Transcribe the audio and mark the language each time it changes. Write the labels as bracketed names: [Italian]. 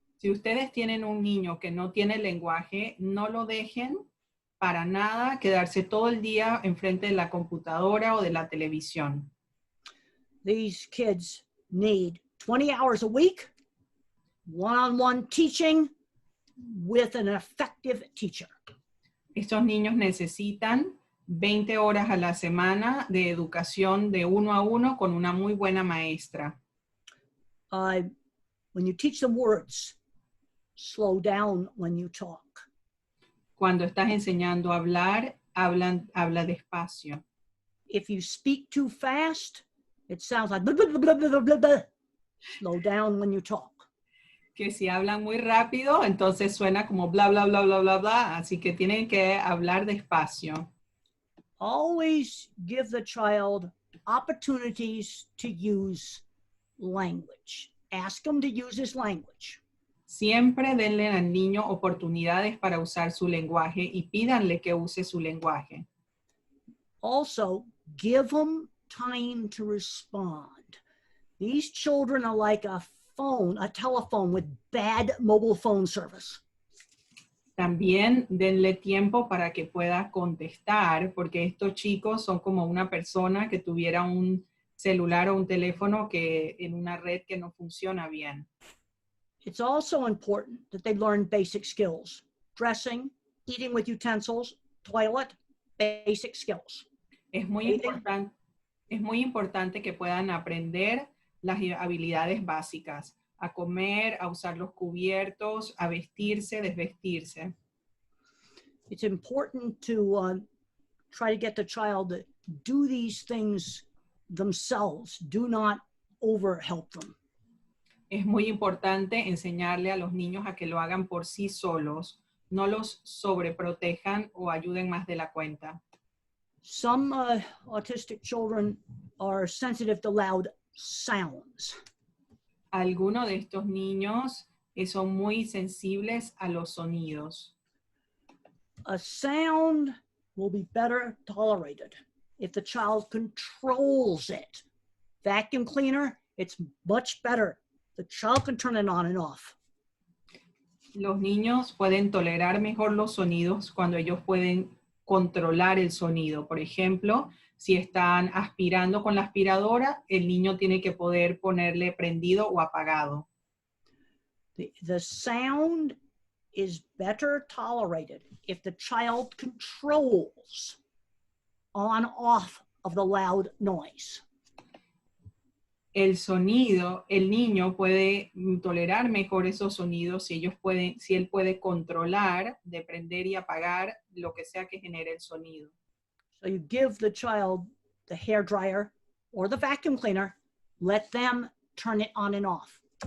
[Spanish] Si ustedes tienen un niño que no tiene lenguaje, no lo dejen para nada quedarse todo el día enfrente de la computadora o de la televisión. [English] These kids need 20 hours a week, one-on-one teaching with an effective teacher. [Spanish] Estos niños necesitan 20 horas a la semana de educación de 1 a 1 con una muy buena maestra. [English] When you teach them words, slow down when you talk. [Spanish] Cuando estás enseñando a hablar, habla despacio. [English] If you speak too fast, it sounds like blah, blah, blah, blah, blah, blah. Slow down when you talk. [Spanish] Que si hablan muy rápido, entonces suena como bla, bla, bla, bla, bla, bla. Así que tienen que hablar despacio. [English] Always give the child opportunities to use language. Ask him to use his language. [Spanish] Siempre denle al niño oportunidades para usar su lenguaje y pídanle que use su lenguaje. [English] Also, give them time to respond. These children are like a telephone with bad mobile phone service. [Spanish] También denle tiempo para que pueda contestar, porque estos chicos son como una persona que tuviera un celular o un teléfono que en una red que no funciona bien. [English] It's also important that they learn basic skills. Dressing, eating with utensils, toilet, basic skills. [Spanish] Es muy importante que puedan aprender las habilidades básicas, a comer, a usar los cubiertos, a vestirse, desvestirse. [English] It's important to try to get the child to do these things themselves. Do not overhelp them. [Spanish] Es muy importante enseñarle a los niños a que lo hagan por sí solos, no los sobreprotejan o ayuden más de la cuenta. [English] Some autistic children are sensitive to loud sounds. [Spanish] Algunos de estos niños son muy sensibles a los sonidos. [English] A sound will be better tolerated if the child controls it. Vacuum cleaner, it's much better. The child can turn it on and off. [Spanish] Los niños pueden tolerar mejor los sonidos cuando ellos pueden controlar el sonido. Por ejemplo, si están aspirando con la aspiradora, el niño tiene que poder ponerle prendido o apagado. [English] The sound is better tolerated if the child controls on-off of the loud noise. [Spanish] El sonido, el niño puede tolerar mejor esos sonidos si él puede controlar de prender y apagar lo que sea que genere el sonido. [English] So you give the child the hair dryer or the vacuum cleaner, let them turn it on and off.